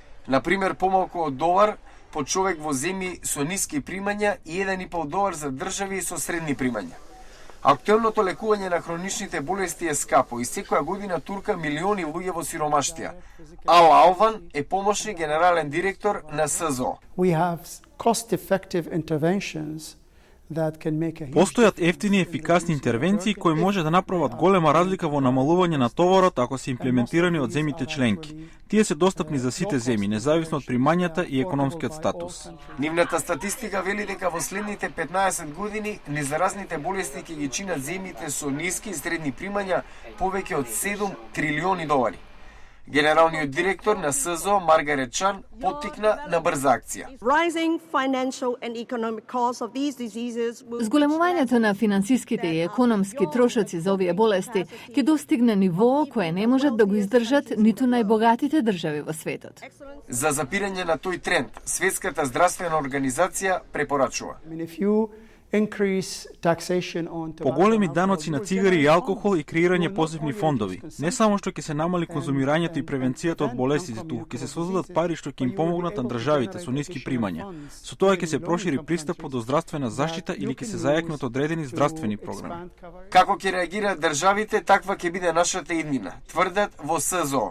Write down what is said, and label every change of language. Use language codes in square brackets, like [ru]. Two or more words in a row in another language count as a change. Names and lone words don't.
[mk] На пример, помалку од $1 по човек во земји со ниски примања и $1,5 за држави со средни примања. Актуелното лекување на хроничните болести е скапо и секоја година турка милиони луѓе во сиромаштија. Ал Алван е помошник генерален директор на СЗО. [en] We have cost-effective interventions that can make a huge [mk] Постојат ефтини и ефикасни интервенции кои може да направат голема разлика во намалување на товарот ако се имплементирани од земјите членки. Тие се достапни за сите земји, независно од примањата и економскиот статус. Нивната статистика вели дека во следните 15 години незаразните болести ќе ги чинат земјите со ниски и средни примања повеќе од $7 трилиони. Генералниот директор на СЗО Маргарет Чан поттикна на брза акција. [en] Rising financial and economic costs of these diseases will [mk] Зголемувањето на финансиските и економски трошоци за овие болести ќе достигне ниво кое не можат да го издржат ниту најбогатите држави во светот. За запирање на тој тренд, Светската здравствена организација препорачува. [en] I mean, if you increase taxation on tobacco [mk] Поголеми [en] and [mk] даноци на [en] alcohol, [mk] цигари и алкохол и креирање [en] will not [mk] посебни [en] only [mk] фондови. [en] reduce [mk] Не само што ќе се намали конзумирањето и превенцијата од болестите, туку ќе се создадат пари што ќе им помогнат на државите со ниски примања. Со тоа ќе се прошири пристапот до здравствена заштита или ќе се зајакнат одредени здравствени програми. Како ќе реагираат државите, таква ќе биде нашата иднина, тврдат во СЗО.